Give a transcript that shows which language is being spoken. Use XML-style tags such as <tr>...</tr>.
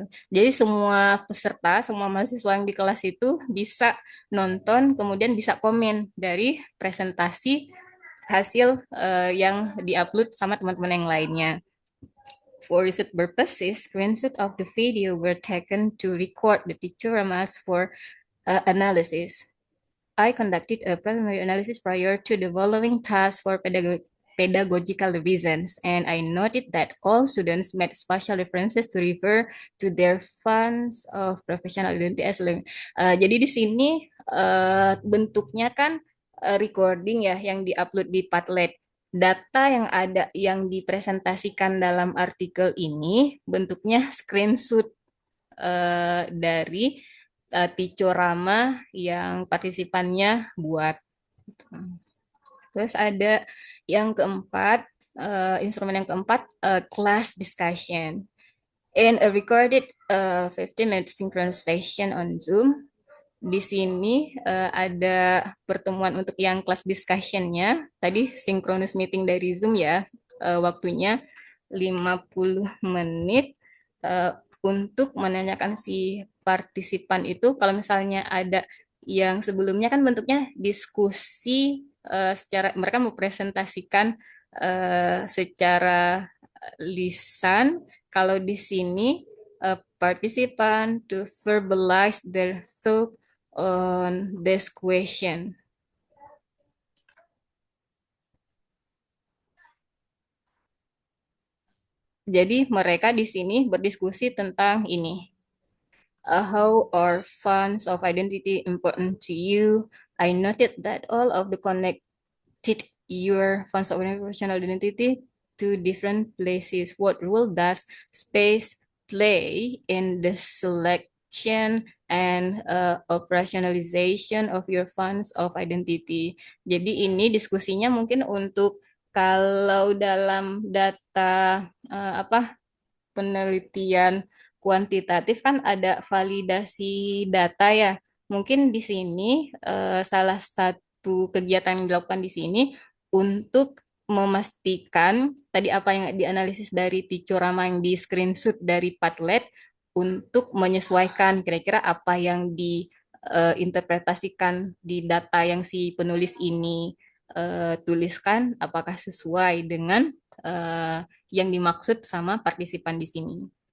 <id>Jadi semua peserta, semua mahasiswa yang di kelas itu bisa nonton, kemudian bisa komen dari presentasi hasil yang diupload sama teman-teman yang lainnya.</id> <en>For research purposes, screenshots of the video were taken to record the dioramas for analysis. I conducted a preliminary analysis prior to the following task for pedagogical reasons, and I noted that all students made spatial references to refer to their funds of professional identity as</en> <id>jadi di sini bentuknya kan recording ya yang diupload di Padlet.</id> <en>Data yang ada yang dipresentasikan dalam artikel ini bentuknya screenshot dari diorama yang partisipannya buat.</en> <id>Terus ada yang keempat, instrumen yang keempat, class discussion.</id> <en>In a recorded 15-minute synchronous session on Zoom,</en> <id>di sini ada pertemuan untuk yang class discussion-nya. Tadi synchronous meeting dari Zoom ya, waktunya 50 menit untuk menanyakan si partisipan itu, kalau misalnya ada yang sebelumnya kan bentuknya diskusi secara mereka mempresentasikan secara lisan. Kalau di sini</id> <en>participant to verbalize their thought on this question.</en> <id>Jadi mereka di sini berdiskusi tentang ini.</id> <en>How are funds of identity important to you? I noted that all of the connected your funds of professional identity to different places. What role does space play in the selection and operationalization of your funds of identity?</en> <id>Jadi ini diskusinya mungkin untuk kalau dalam data penelitian kuantitatif kan ada validasi data ya. Mungkin di sini salah satu kegiatan yang dilakukan di sini untuk memastikan tadi apa yang dianalisis dari Ticorama yang di screenshot dari Padlet untuk menyesuaikan kira-kira apa yang diinterpretasikan di data yang si penulis ini tuliskan apakah sesuai dengan yang dimaksud sama partisipan di sini.</id>